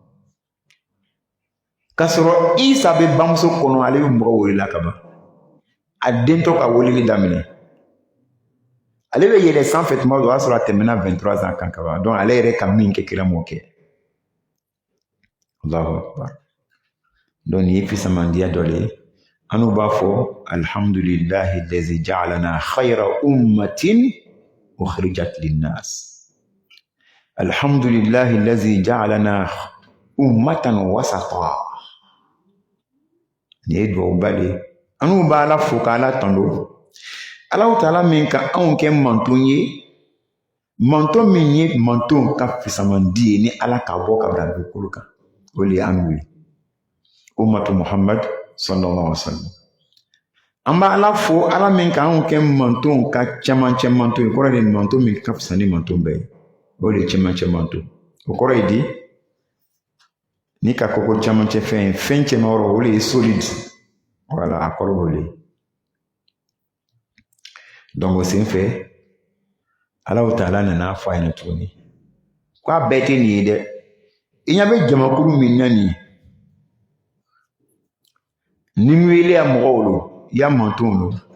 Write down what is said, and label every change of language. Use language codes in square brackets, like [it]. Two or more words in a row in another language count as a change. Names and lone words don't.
[bm] ka sɔrɔ isa bɛ bamuso kɔnɔ ale bɛ mɔgɔ welela ka ban a dentɔ ka weleli daminɛ ale bɛ yɛlɛ sanfɛ tuma dɔ o y'a sɔrɔ a tɛmɛna 23 ans kan ka ban donc ale yɛrɛ ka min kɛ kira m'o kɛ [ar] الله أكبر [bm] donc nin ye fisamandiya dɔ de ye an n'u b'a fɔ [ar] الحمد لله الذي جعلنا خير أمة أخرجت للناس الحمد لله الذي جعلنا أمة وسطا nin [bm] ye duwawuba de ye an n'u b'a ala fo k'ala tando [ar] الله تعالى [bm] min ka anw kɛ manton ye manton min ye manton ka fisamandi ye ni ala ka bɔ ka bila dugukolo kan o de ye an wuli [ar] أمة محمد صلى الله عليه وسلم [bm] an b'a ala fo ala min ka anw kɛ manton ka cɛmancɛ manton ye kɔrɔ de manton min ka fisa ni manton bɛɛ ye o de ye cɛmancɛ manton o kɔrɔ ye di ni ka koko cɛmancɛ fɛn ye fɛn cɛman yɔrɔ o de ye [fr] solide voilà [bm] a kɔrɔ b'o de ye donc o sen fɛ [ar] الله تعالى [bm] nana fɔ a ɲɛna tuguni k'a bɛɛ tɛ nin ye dɛ i ɲɛ bɛ jamakulu min na nin ni wele ya mɔgɔw lo ya mantonw lo